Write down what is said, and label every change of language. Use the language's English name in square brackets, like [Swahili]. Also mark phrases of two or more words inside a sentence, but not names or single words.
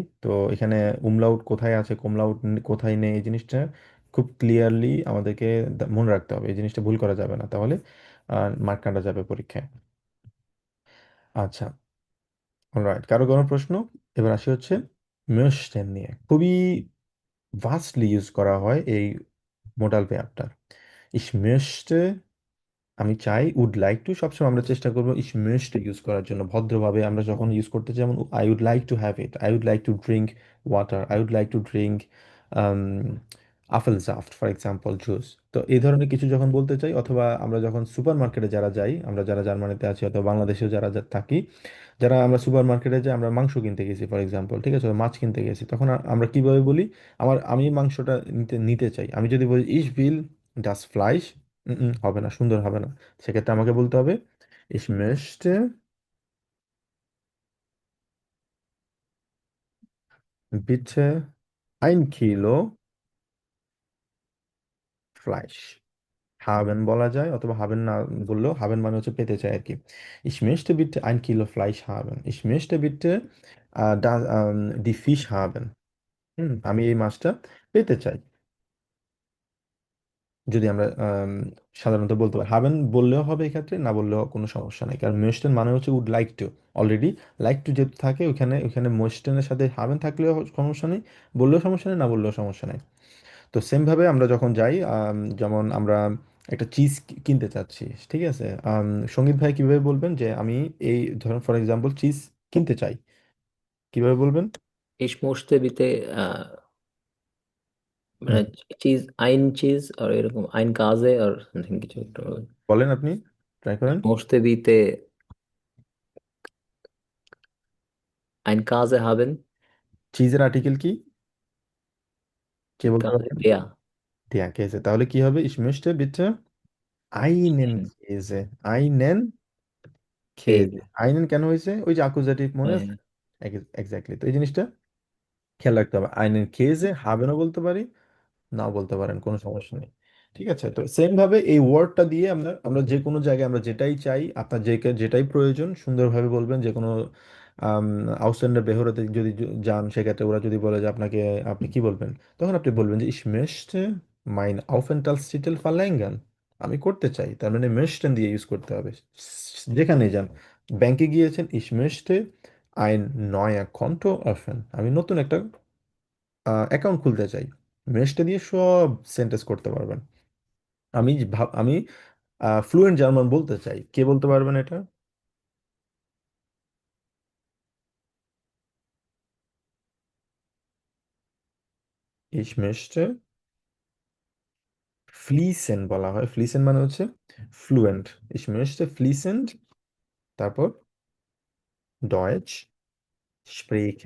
[Bangla] তো এখানে উমলাউট কোথায় আছে, কুমলাউট কোথায় নেই, এই জিনিসটা খুব ক্লিয়ারলি আমাদেরকে মনে রাখতে হবে, এই জিনিসটা ভুল করা যাবে না, তাহলে মার্ক কাটা যাবে পরীক্ষায়। আচ্ছা, অলরাইট, কারো কোনো প্রশ্ন? এবার আসি হচ্ছে möchten নিয়ে, খুবই [English] vastly use [Bangla] করা হয় এই মোডাল ভার্বটা। [German] ich möchte, [Bangla] আমি চাই, [English] would like to, [Bangla] সবসময় আমরা চেষ্টা করবো [German] ich möchte [Bangla] ইউজ করার জন্য ভদ্রভাবে। আমরা যখন ইউজ করতে চাই, যেমন [English] I would like to have it, I would like to drink water, I would like to drink ওয়াটার, আই উড লাইক টু ড্রিঙ্ক [German] Apfelsaft [English] for example, juice. [Bangla] তো এই ধরনের কিছু যখন বলতে চাই, অথবা আমরা যখন সুপার মার্কেটে যারা যাই, আমরা যারা জার্মানিতে আছি অথবা বাংলাদেশেও যারা থাকি, যারা আমরা সুপার মার্কেটে যাই, আমরা মাংস কিনতে গেছি [English] for example, [Bangla] ঠিক আছে, মাছ কিনতে গেছি, তখন আমরা কিভাবে বলি, আমি মাংসটা নিতে নিতে চাই, আমি যদি বলি [German] ich will das Fleisch, [Bangla] হবে না, সুন্দর হবে না। সেক্ষেত্রে আমাকে বলতে হবে [German] ich möchte bitte 1 Kilo ফ্লাইশ। [Bangla] হাবেন বলা যায়, অথবা হাবেন না বললেও, হাবেন মানে হচ্ছে পেতে চাই আর কি। [German] ich möchte bitte 1 Kilo Fleisch haben, ich möchte bitte die Fisch haben। [Bangla] আমি এই মাছটা পেতে চাই, যদি আমরা সাধারণত বলতে পারি। হাবেন বললেও হবে এক্ষেত্রে, না বললেও কোনো সমস্যা নেই, কারণ মোস্টেন মানে হচ্ছে [English] would like to. already like to [Bangla] যেহেতু থাকে, ওখানে ওখানে মোস্টেনের সাথে হাবেন থাকলেও সমস্যা নেই, বললেও সমস্যা নেই, না বললেও সমস্যা নেই। তো সেম ভাবে আমরা যখন যাই, যেমন আমরা একটা চিজ কিনতে চাচ্ছি, ঠিক আছে, সঙ্গীত ভাই কিভাবে বলবেন যে আমি এই ধরেন [English] for example [Bangla] চিজ কিনতে চাই, কিভাবে বলবেন? [German] Ich möchte bitte হুম, [Bangla] মানে চিজ, আইন চিজ আর এরকম আইন কাজে আর সামথিং কিছু একটা বলেন, আপনি ট্রাই করেন। [German] möchte bitte ein Käse haben, [Bangla] চিজের আর্টিকেল কি, কে বলতে [German] Käse [Bangla] পারবেন? [German] der die Käse, [Bangla] তাহলে কি হবে, [German] ich möchte bitte einen Käse, einen খেজে। Käse। [Bangla] আইনেন কেন হয়েছে, ওই যে আকুজাটিভ মনে আছে? হ্যাঁ, এক্স্যাক্টলি, তো এই জিনিসটা খেয়াল রাখতে হবে। [German] einen Käse [Bangla] হাবেনও বলতে পারি, নাও বলতে পারেন, কোনো সমস্যা নেই। ঠিক আছে, তো সেম ভাবে এই ওয়ার্ডটা দিয়ে আমরা আমরা যে কোনো জায়গায় আমরা যেটাই চাই, আপনার যেটাই প্রয়োজন সুন্দরভাবে বলবেন। যে কোনো [German] Ausländerbehörde [Bangla] যদি যান, সেক্ষেত্রে ওরা যদি বলে যে আপনাকে, আপনি কি বলবেন, তখন আপনি বলবেন যে [German] ich möchte mein Aufenthaltstitel verlängern, [Bangla] আমি করতে চাই, তার মানে möchten দিয়ে ইউজ করতে হবে। যেখানে যান, ব্যাংকে গিয়েছেন, ich möchte ein neuer Konto öffnen, আমি নতুন একটা অ্যাকাউন্ট খুলতে চাই, মেশটা দিয়ে সব সেন্টেন্স করতে পারবেন। আমি ফ্লুয়েন্ট জার্মান বলতে চাই, কে বলতে পারবেন এটা? [German] ich möchte fließend [Bangla] বলা হয়, ফ্লিসেন্ট মানে হচ্ছে ফ্লুয়েন্ট, [German] ich möchte fließend, তারপর Deutsch sprechen.